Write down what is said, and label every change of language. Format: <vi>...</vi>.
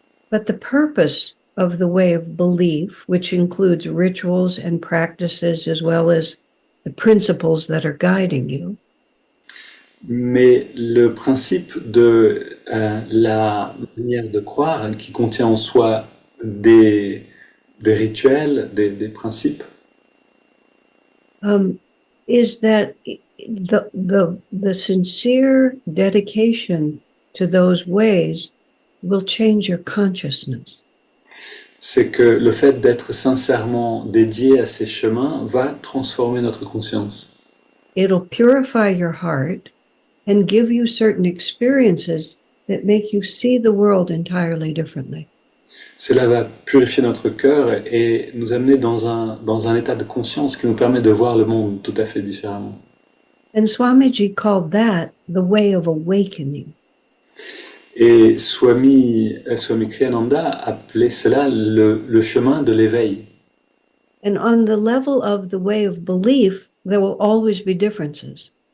<en>But the purpose of the way of belief, which includes rituals and practices as well as the principles that are guiding you,</en> <fr>Mais le principe de la manière de croire, qui contient en soi des rituels, des principes,</fr> <en>is that the sincere dedication to those ways will change your consciousness.</en> <fr>c'est que le fait d'être sincèrement dédié à ces chemins va transformer notre conscience.</fr> <en>It'll purify your heart and give you certain experiences that make you see the world entirely differently.</en> <fr>Cela va purifier notre cœur et nous amener dans un état de conscience qui nous permet de voir le monde tout à fait différemment.</fr> <en>And Swamiji called that the way of awakening.</en> <fr>Et Swami Kriyananda appelait cela le chemin de l'éveil.</fr> <en>And on the level of the way of belief, there will always be differences.</en>